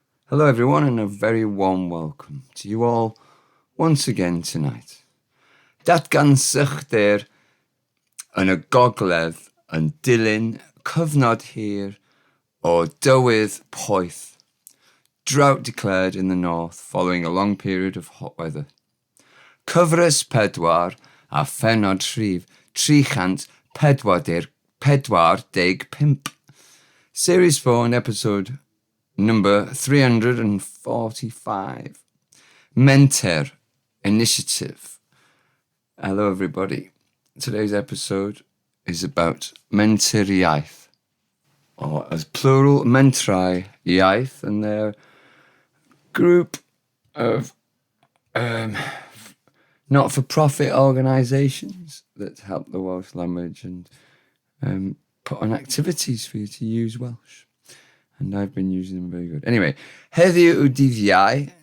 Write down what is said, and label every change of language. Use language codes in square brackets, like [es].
[en] Hello everyone and a very warm welcome to you all once again tonight. [cy] Datgan sychder yn y gogledd yn dilyn cyfnod hir o dywydd poeth. [en] Drought declared in the north following a long period of hot weather. [cy] Cyfres pedwar a phennod rhif, chant pedwar deg pimp. [en] Series 4 and episode number 345. Menter initiative. Hello everybody. Today's episode is about Menter iaith, or as plural, Mentrau iaith, and they're a group of not-for-profit organisations that help the Welsh language and put on activities for you to use Welsh. And I've been using them very good. [cy] Anyway, heddiw yw dydd Iau.